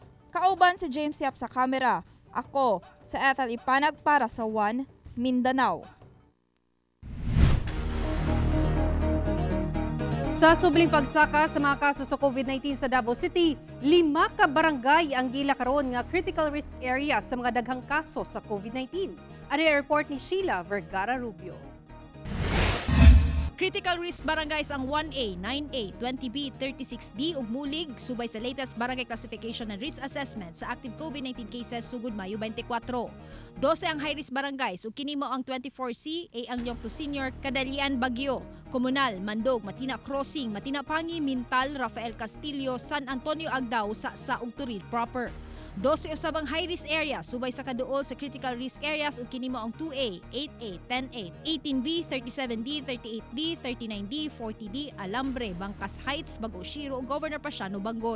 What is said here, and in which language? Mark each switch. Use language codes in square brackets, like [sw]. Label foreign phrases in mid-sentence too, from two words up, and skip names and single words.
[ceb] Kauban si James Yap sa kamera. Ako sa Ethel Ipanag para sa One Mindanao. Sa subling pagsaka sa mga kaso sa COVID-19 sa Davao City, 5 ka barangay ang gila karon nga [en] critical risk area [ceb] sa mga daghang kaso sa COVID-19. [tl] Ano yung report ni Sheila Vergara Rubio. [en] Critical risk barangays [ceb] ang 1A, 9A, 20B, 36D ug Mulig subay sa [en] latest barangay classification and risk assessment [ceb] sa [en] active COVID-19 cases [ceb] sugod Mayo 24. 12 ang [en] high risk barangays [ceb] ug kini mao ang 24C, A ang Yongto Senior, Kadalian, Baguio, Komunal, Mandog, Matina Crossing, Matina Pangi, Mintal, Rafael Castillo, San Antonio Agdao, Sa ug Turil proper. 12 usab ang [en] high risk area [ceb] subay sa kaduol sa [en] critical risk areas [ceb] ug kini mao ang 2A, 8A, 10A, 18B, 37D, 38D, 39D, 40D, Alambre, Bangkas Heights, Bago Shiro ug Governor Pasiano Bangoy.